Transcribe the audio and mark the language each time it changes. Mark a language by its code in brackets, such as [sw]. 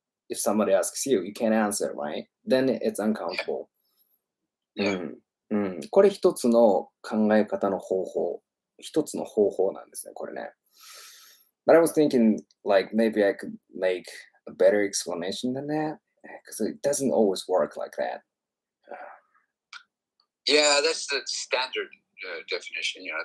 [en] If somebody asks you, you can't answer, right? Then it's uncountable. [ja] これ一つの考え方の方法。一つの方法なんですね、これね。 [en] But I was thinking, like, maybe I could make a better explanation than that, because it doesn't always work like that. Yeah, that's the standard definition.